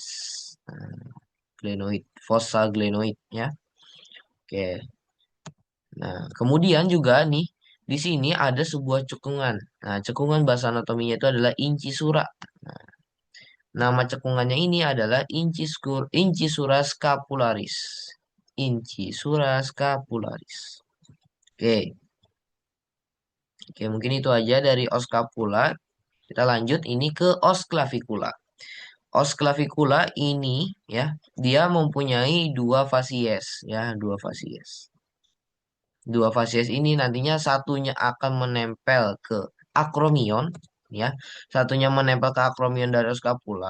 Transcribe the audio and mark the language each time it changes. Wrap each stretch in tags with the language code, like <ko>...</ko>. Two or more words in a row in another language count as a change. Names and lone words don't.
<id>Nah, glenoid,</id> <la>fossa glenoid</la> <id>ya. Oke. Nah, kemudian juga nih di sini ada sebuah cekungan. Nah, cekungan bahasa anatominya itu adalah incisura. Nah, nama cekungannya ini adalah</id> <la>incisura scapularis. Incisura scapularis.</la> <id>Oke. Oke, mungkin itu aja dari</id> <la>os scapula.</la> <id>Kita lanjut ini ke</id> <la>os clavicula. Os clavicula</la> <id>ini ya, dia mempunyai dua fasies ya, dua fasies. Dua fasies ini nantinya satunya akan menempel ke akromion ya, satunya menempel ke akromion dari</id> <la>os scapula.</la>